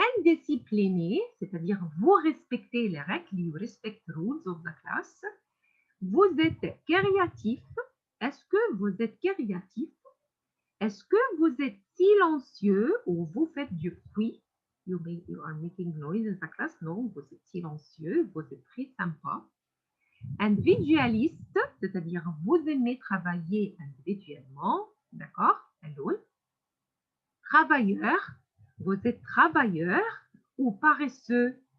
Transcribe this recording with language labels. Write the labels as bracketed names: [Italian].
[French] Indiscipliné, c'est-à-dire vous respectez les règles, [English] you respect the rules of the class. [French] Vous êtes créatif. Est-ce que vous êtes créatif? Est-ce que vous êtes silencieux ou vous faites du bruit? [English] You are making noise in the class. [French] Non, vous êtes silencieux, vous êtes très sympa. Individualiste, c'est-à-dire vous aimez travailler individuellement. D'accord? Alone. Travailleur, vous êtes travailleur ou paresseux?